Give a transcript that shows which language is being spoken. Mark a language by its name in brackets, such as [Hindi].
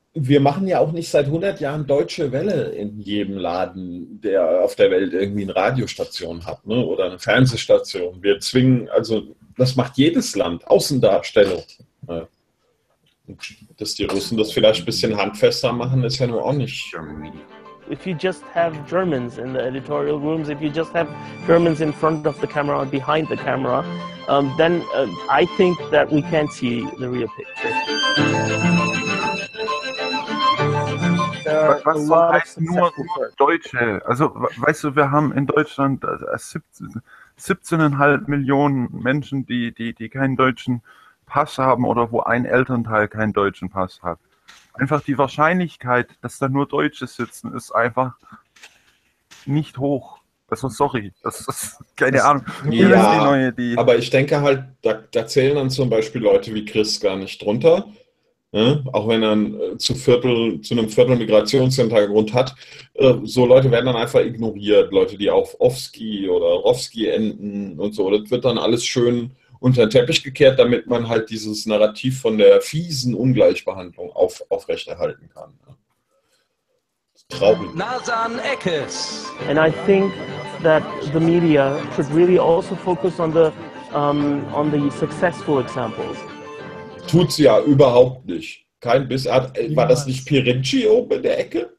[German] Wir machen ja auch nicht seit 100 Jahren Deutsche Welle in jedem Laden, der auf der Welt irgendwie eine Radiostation hat, ne? Oder eine Fernsehstation. Wir zwingen, also das macht jedes Land, Außendarstellung. Ne? Und dass die Russen das vielleicht ein bisschen handfester machen, ist ja nur auch nicht. [English] If you just have Germans in the editorial rooms, if you just have Germans in front of the camera or behind the camera, then I think that we can't see the real picture. [German] Was soll heißen, nur Deutsche? Also, weißt du, wir haben in Deutschland 17,5 Millionen Menschen, die keinen deutschen Pass haben oder wo ein Elternteil keinen deutschen Pass hat. Einfach die Wahrscheinlichkeit, dass da nur Deutsche sitzen, ist einfach nicht hoch. Also sorry, das ist keine Ahnung. Ja, aber ich denke halt, da zählen dann zum Beispiel Leute wie Chris gar nicht drunter. Ne? Auch wenn er zu einem Viertel Migrationshintergrund hat. So Leute werden dann einfach ignoriert. Leute, die auf Ofski oder Rowski enden und so. Das wird dann alles schön unter den Teppich gekehrt, damit man halt dieses Narrativ von der fiesen Ungleichbehandlung aufrechterhalten kann. [English] And I think that the media should really also focus on the successful examples. [German] Tut's ja überhaupt nicht. Kein Biss. War das nicht Pirinci oben in der Ecke?